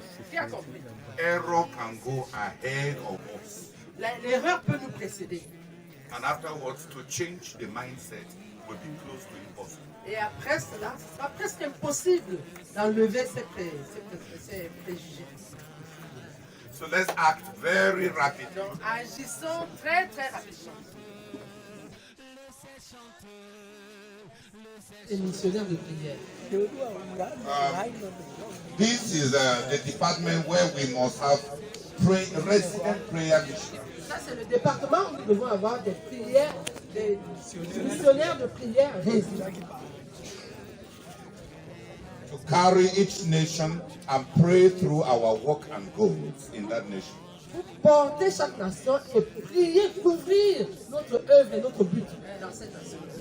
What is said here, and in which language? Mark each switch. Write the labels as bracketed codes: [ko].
[fr] Qui a compris? [en] Error can go ahead of us. [fr] L'erreur peut nous précéder. [en] And afterwards, to change the mindset will be close to impossible. [fr] Et après cela, ce sera presque impossible d'enlever ces préjugés. [en] So let's act very rapidly. [fr] Donc agissons très très rapidement. Les missionnaires de prière. [en] This is the department where we must have resident prayer missionaries. [fr] Ça, c'est le département où nous devons avoir des prières, des missionnaires de prière résidents. [en] To carry each nation and pray through our work and goals in that nation. [fr] Pour porter chaque nation et prier, couvrir notre œuvre et notre but dans cette nation.